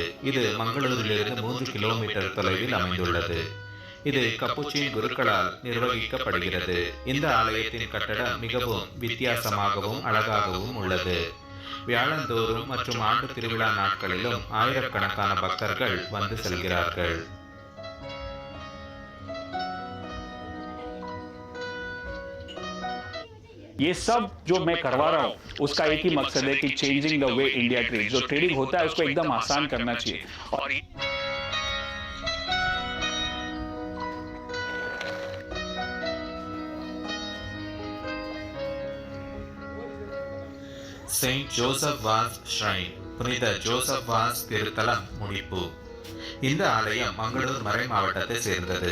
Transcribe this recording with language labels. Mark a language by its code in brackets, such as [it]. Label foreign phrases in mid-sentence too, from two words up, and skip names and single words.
[ta] இது மங்களூரிலிருந்து 3 கிலோமீட்டர் தொலைவில் அமைந்துள்ளது. இது கப்புச்சின் குருக்களால் நிர்வகிக்கப்படுகிறது. இந்த ஆலயத்தின் கட்டடம் மிகவும் வித்தியாசமாகவும் அழகாகவும் உள்ளது. வியாழந்தோறும் மற்றும் ஆண்டு திருவிழா நாட்களிலும் ஆயிரக்கணக்கான பக்தர்கள் வந்து செல்கிறார்கள். [hi] ये सब जो मैं करवा रहा हूँ उसका एक ही मकसद है कि [en] changing the way India trade, [hi] जो ट्रेडिंग होता है उसको एकदम आसान करना चाहिए. और [ta] செயின்ட் ஜோசப் வாஸ் ஷ்ரைன், புனித ஜோசப் வாஸ் திருத்தலம், முடிப்பு. இந்த ஆலயம் மங்களூர் மறை மாவட்டத்தை சேர்ந்தது.